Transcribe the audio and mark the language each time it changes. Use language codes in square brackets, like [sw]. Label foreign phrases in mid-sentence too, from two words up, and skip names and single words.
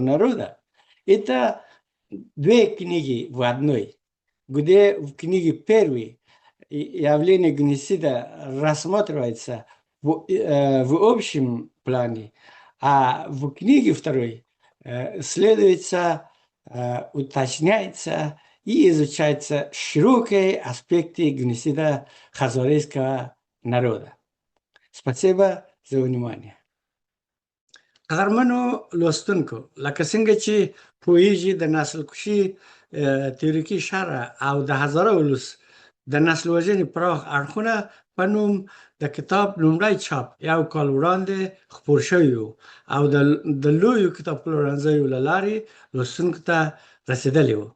[ru] народа» – это две книги в одной, где в книге первой явление геноцида рассматривается в общем плане, а в книге второй исследуется, уточняется и изучаются широкие аспекты геноцида хазарского народа. Спасибо за внимание. [ps] قدرمنو لوستونکو لکه څنګه چې پوهیږي د نسل کشي تیوریکي شرح او د هزاره ولس د نسل وژنې پراخ اړخونه په نوم د کتاب لومړی چاپ یو کال وړاندې خپور شوی او د لویو کتابپلورنځیو له لارې لوستونکو ته رسېدلی و.